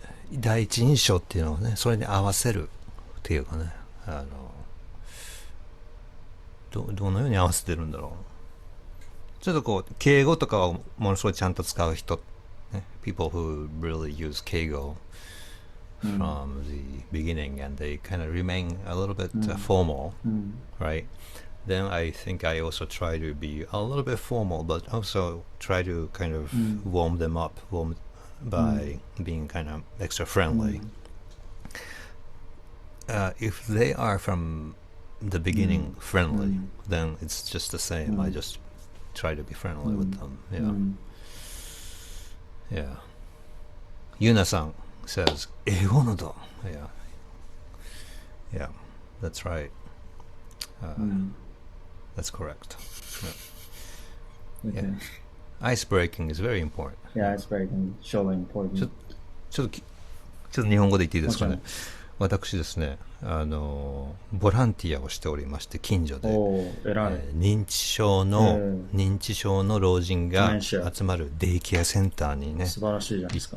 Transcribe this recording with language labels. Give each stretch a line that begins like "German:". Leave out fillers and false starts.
Japanese: 第一印象っていうのをね、それに合わせるっていうかね、どのように合わせてるんだろう。ちょっとこう敬語とかをものすごいちゃんと使う人、ね、
English: people who really use 敬語 from the beginning, and they kind of remain a little bit formal, right? Then I think I also try to be a little bit formal, but also try to kind of warm them up by being kind of extra friendly. If they are from the beginning friendly, then it's just the same. I just try to be friendly with them. Yeah. Mm. Yeah. Yuna-san says,
Japanese: 英語のだ.
English: Yeah. Yeah. That's right. That's correct. Yeah. Okay. Yeah. Ice breaking is very important. Yeah, it's very surely ちょ important.
Japanese: ちょっと日本語で言っていいですかね。もち私ですね、ボランティアをしておりまして、近所で、偉い。認知症の老人が集まるデイケアセンターにね、素晴らしいじゃないですか。